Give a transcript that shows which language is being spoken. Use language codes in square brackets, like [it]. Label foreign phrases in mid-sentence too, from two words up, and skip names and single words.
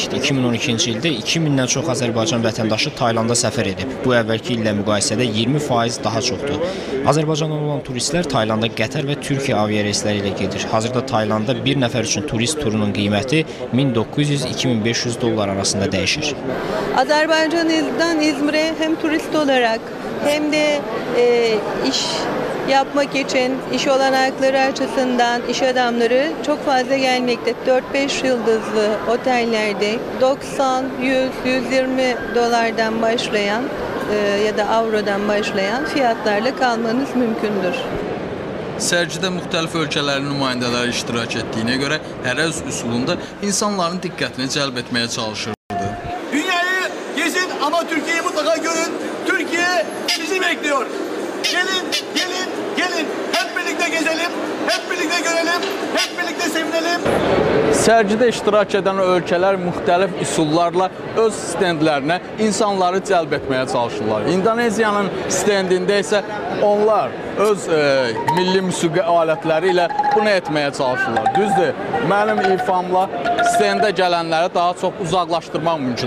[az] 2012-ci ildə 2000-dən çox Azərbaycan vətəndaşı Taylanda səfər edib. Bu əvvəlki illə müqayisədə 20% daha çoxdur. Azərbaycandan olan turistlər Taylanda Qətər və Türkiyə aviareysləri ilə gedir. Hazırda Taylanda bir nəfər üçün turist turunun qiyməti 1900-2500 dollar arasında dəyişir. [tr] Azerbaycan'dan İzmir'e hem turist olarak hem de iş yapmak için iş olanakları açısından iş adamları çok fazla gelmekte. 4-5 yıldızlı otellerde 90, 100, 120 dolardan başlayan ya da avrodan başlayan fiyatlarla kalmanız mümkündür. [az] Sərgidə müxtəlif ölkələrin nümayəndələri iştirak etdiyinə görə hər öz üsulunda insanların diqqətini cəlb etməyə çalışırdı. [tr] Dünyayı gezin ama Türkiye'yi mutlaka görün. Türkiye bizi bekliyor. Gelin, gelin, gelin. Hep birlikte gezelim, hep birlikte görelim, hep birlikte sevinelim. [az] Sərgidə iştirak edən ölkələr müxtəlif üsullarla öz stendlərinə insanları cəlb etməyə çalışırlar. İndoneziyanın stendində isə onlar öz milli musiqi alətləri ilə bunu etməyə çalışırlar. Düzdür, mənim ifamla stendə gələnləri daha çox uzaqlaşdırmaq mümkün.